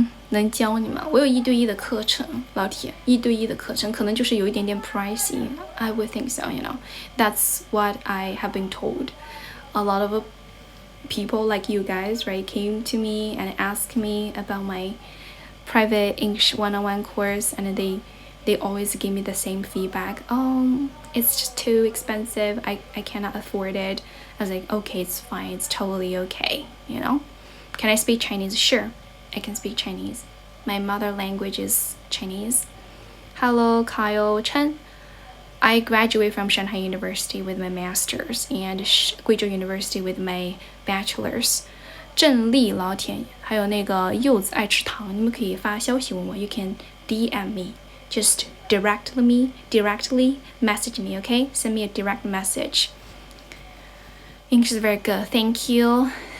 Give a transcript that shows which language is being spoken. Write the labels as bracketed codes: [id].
[zh] 能教你吗？我有1对1的课程，老铁，1对1的课程可能就是有一点点 pricey. [en] I would think so, you know. That's what I have been told. A lot of people like you guys, right, came to me and asked me about my private English one-on-one course, and they always give me the same feedback. It's just too expensive. I cannot afford it. I was like, okay, it's fine. It's totally okay, you know. Can I speak Chinese? Sure, I can speak Chinese. My mother language is Chinese. Hello, Kyle Chen. I graduated from Shanghai University with my master's and Guizhou University with my bachelor's. [zh] 郑丽老铁，还有那个柚子爱吃糖，你们可以发消息问我。 [en] You can DM me, just directly message me, okay? Send me a direct message. English is very good, thank you.